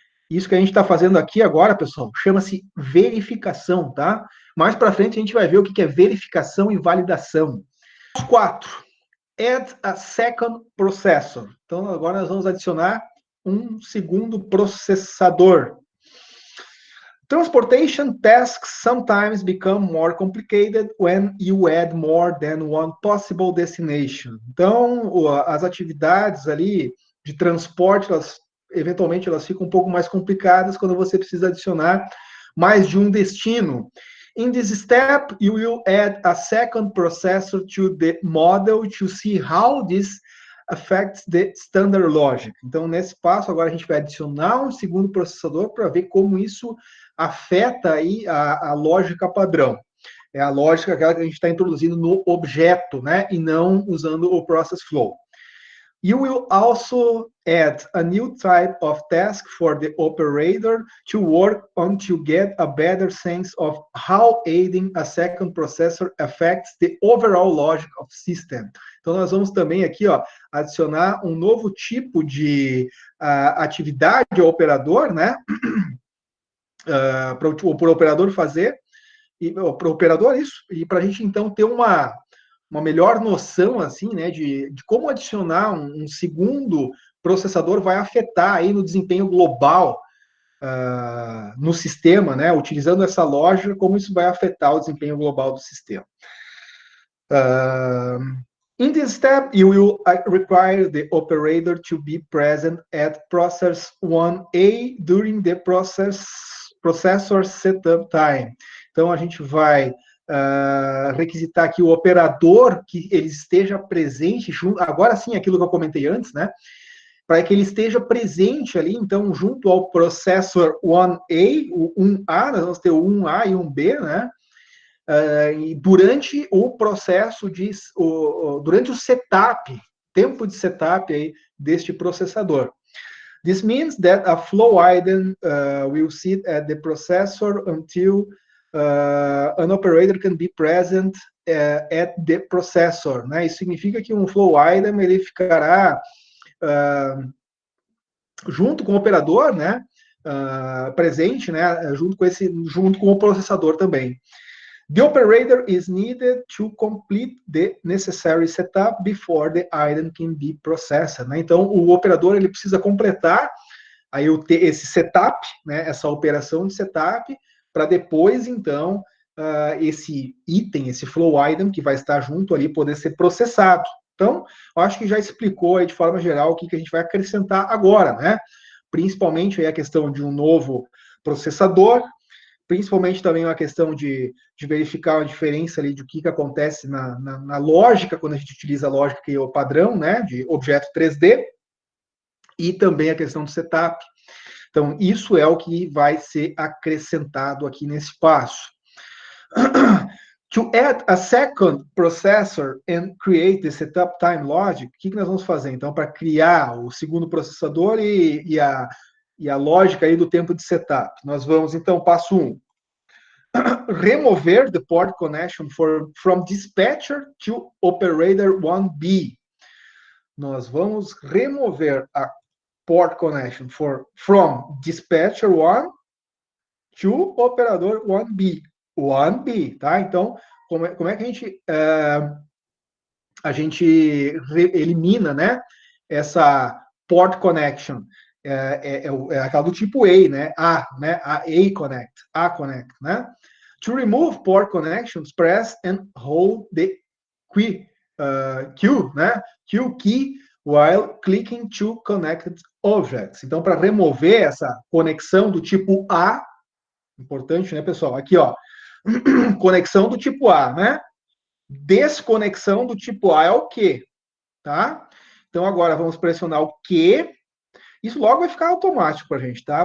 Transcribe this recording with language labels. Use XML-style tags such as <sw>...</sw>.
<pt>Isso que a gente está fazendo aqui agora, pessoal, chama-se verificação, tá? Mais para frente a gente vai ver o que é verificação e validação. 4.</pt> <en>Add a second processor.</en> <pt>Então agora nós vamos adicionar um segundo processador.</pt> <en>Transportation tasks sometimes become more complicated when you add more than one possible destination.</en> <pt>Então, as atividades ali de transporte, eventualmente elas ficam um pouco mais complicadas quando você precisa adicionar mais de um destino.</pt> <en>In this step, you will add a second processor to the model to see how this affects the standard logic.</en> <pt>Então, nesse passo, agora a gente vai adicionar um segundo processador para ver como isso afeta aí a lógica padrão. É a lógica aquela que a gente está introduzindo no objeto, né? E não usando o process flow.</pt> <en>You will also add a new type of task for the operator to work on to get a better sense of how aiding a second processor affects the overall logic of system.</en> <pt>Então, nós vamos também aqui, ó, adicionar um novo tipo de atividade ao operador, né? Para o operador fazer, para o operador isso, e para a gente então ter uma melhor noção assim, né, de como adicionar um segundo processador vai afetar aí no desempenho global no sistema, né, utilizando essa lógica, como isso vai afetar o desempenho global do sistema.</pt> <en>In this step, you will require the operator to be present at process 1A during the processor setup time.</en> <pt>Então, a gente vai requisitar aqui o operador que ele esteja presente, agora sim, aquilo que eu comentei antes, né? Para que ele esteja presente ali, então, junto ao processor 1A, o 1A, nós vamos ter o 1A e o 1B, né? E durante o processo durante o setup, tempo de setup aí deste processador.</pt> <en>This means that a flow item will sit at the processor until an operator can be present at the processor, né?</en> <pt>Isso significa que um flow item ele ficará junto com o operador, né? Presente, né? Junto com o processador também.</pt> <en>The operator is needed to complete the necessary setup before the item can be processed, né?</en> <pt>Então, o operador ele precisa completar aí esse setup, né? Essa operação de setup, para depois, então, esse item, esse flow item que vai estar junto ali, poder ser processado. Então, eu acho que já explicou aí de forma geral o que a gente vai acrescentar agora, né? Principalmente aí a questão de um novo processador, principalmente também uma questão de verificar a diferença ali de o que acontece na lógica, quando a gente utiliza a lógica que é o padrão, né, de objeto 3D, e também a questão do setup. Então, isso é o que vai ser acrescentado aqui nesse passo.</pt> <en>To add a second processor and create the setup time logic,</en> <pt>o que nós vamos fazer? Então, para criar o segundo processador e a lógica aí do tempo de setup. Nós vamos, então, passo 1.</pt> <en>Remover the port connection from dispatcher to operator 1B.</en> <pt>Nós vamos remover a port connection</pt> <en>from dispatcher 1 to</en> <pt>operador 1B. 1B, tá? Então, como é que a gente elimina, né, essa port connection? É aquela do tipo A, né? A connect, né?</pt> <en>To remove port connections, press and hold the Q, né? Q key while clicking to connected objects.</en> <pt>Então, para remover essa conexão do tipo A, importante, né, pessoal? Aqui, ó, conexão do tipo A, né? Desconexão do tipo A é o Q, tá? Então, agora vamos pressionar o Q. Isso logo vai ficar automático para a gente, tá?</pt>